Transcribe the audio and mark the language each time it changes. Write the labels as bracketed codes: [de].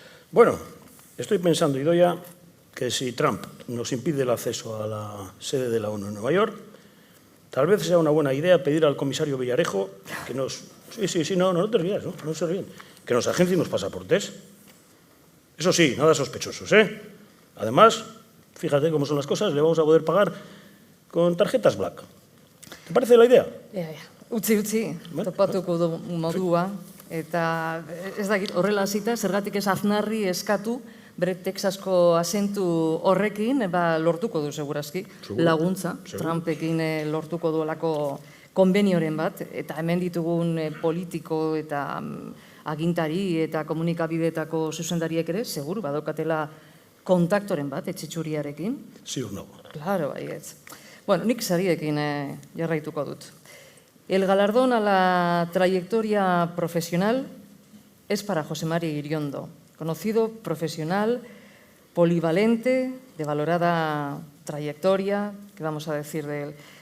[es] Bueno, estoy pensando, Idoia, que si Trump nos impide el acceso a la sede de la ONU en Nueva York, tal vez sea una buena idea pedir al comisario Villarejo que nos... Sí, no te rías, no se ríen. Que nos agencie unos pasaportes. Eso sí, nada sospechosos, ¿eh? Además, fíjate cómo son las cosas, le vamos a poder pagar con tarjetas Black. ¿Te parece la idea? [eu] Utzi, topatuko du modua, eta ez dakit horrela hasita, zergatik ez Aznarri eskatu, bere Texasko azentu horrekin, lortuko du segurazki, laguntza, Trumpekin lortuko duelako konbenioren bat, eta hemen ditugun politiko eta agintari eta komunikabideetako zuzendariek ere, seguru, badokatela kontaktoren bat, etxetxuriarekin. Ziur nago. Claro, baietz. Bueno, nik sariekin jarraituko dut. [es] El galardón a la trayectoria profesional es para José Mari Iriondo, conocido profesional, polivalente, de valorada trayectoria, ¿qué vamos a decir de él?